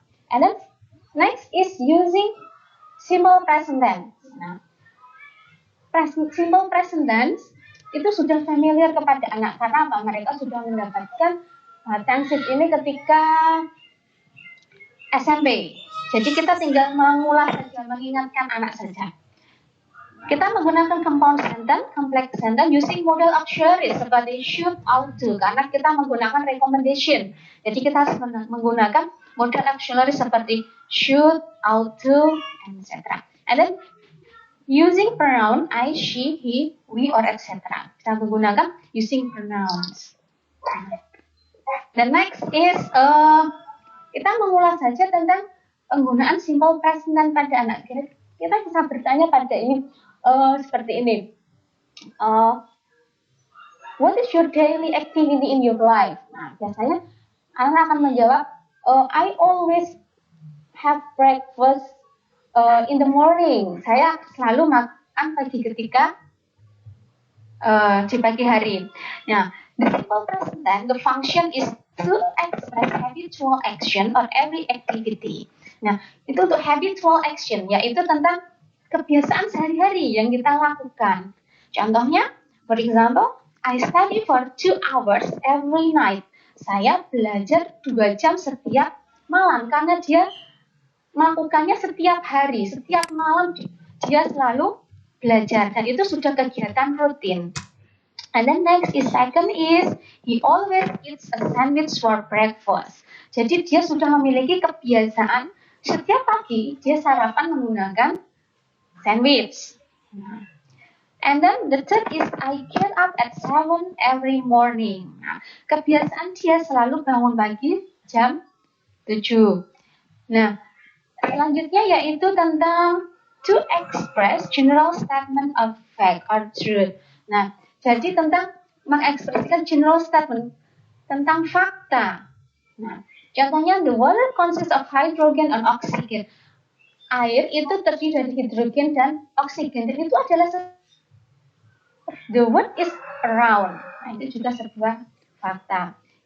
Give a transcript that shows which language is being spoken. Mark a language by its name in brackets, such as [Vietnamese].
[English] And then next is using simple present tense. [Indonesian] Nah, simple present tense itu sudah familiar kepada anak karena apa? Mereka sudah mendapatkan tenses ini ketika SMP. Jadi kita tinggal mengulas saja, mengingatkan anak saja. Kita menggunakan [English] compound sentence, complex sentence using model auxiliary [Indonesian] seperti should, ought to, karena kita menggunakan recommendation. Jadi kita harus menggunakan model auxiliary seperti should, ought to, etc. [English] And then using pronoun I, she, he, we, or etc. [Indonesian] Kita menggunakan [English] using pronouns. The next is [Indonesian] kita mengulas saja tentang penggunaan simple present tense pada anak. Kita bisa bertanya pada ini seperti ini. [English] What is your daily activity in your life? Nah, [Indonesian] biasanya anak akan menjawab, [English] I always have breakfast in the morning. [Indonesian] Saya selalu makan pagi ketika di pagi hari. [English] Nah, the simple present tense, the function is to express habitual action or every activity. [Indonesian] Nah, itu untuk habitual action, yaitu tentang kebiasaan sehari-hari yang kita lakukan. [English] Contohnya, for example, I study for 2 hours every night. [Indonesian] Saya belajar 2 jam setiap malam karena dia melakukannya setiap hari, setiap malam dia selalu belajar dan itu sudah kegiatan rutin. [English] And then next is second is he always eats a sandwich for breakfast. [Indonesian] Jadi dia sudah memiliki kebiasaan setiap pagi dia sarapan menggunakan sandwich. [English] And then the third is I get up at 7 every morning. [Indonesian] Nah, kebiasaan dia selalu bangun pagi jam 7. [English] Nah, [Indonesian] selanjutnya yaitu tentang [English] to express general statement of fact or truth. [Indonesian] Nah, jadi tentang mengekspresikan general statement tentang fakta. [English] Nah, contohnya the water consists of hydrogen and oxygen. [Indonesian] Air itu terdiri dari hidrogen dan oksigen. Dan itu adalah [English] the world is around. [Indonesian] Nah, itu juga sebuah fakta.